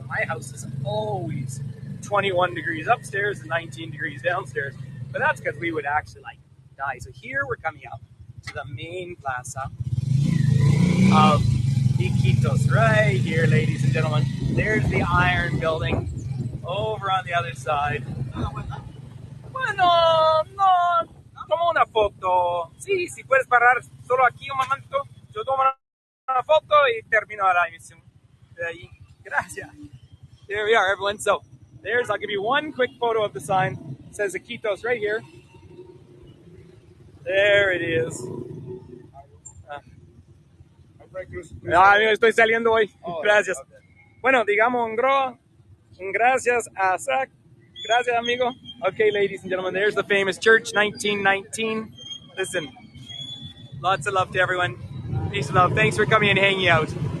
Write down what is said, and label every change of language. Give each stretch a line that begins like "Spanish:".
English: My house is always 21 degrees upstairs and 19 degrees downstairs, but that's because we would actually die. So here we're coming up to the main plaza of Iquitos, right here, ladies and gentlemen. There's the iron building over on the other side.
Spanish: Bueno, no, toma una foto. Sí, si puedes parar solo aquí un momento, yo tomo una foto y termino la emisión. De ahí. Gracias.
English: There we are, everyone. So I'll give you one quick photo of the sign. It says Iquitos right here. There it is.
Spanish: Estoy saliendo hoy. Gracias. Okay. Bueno, digamos un gracias a Zach Gracias, amigo.
English: Okay, ladies and gentlemen, there's the famous church, 1919. Listen, lots of love to everyone. Peace and love. Thanks for coming and hanging out.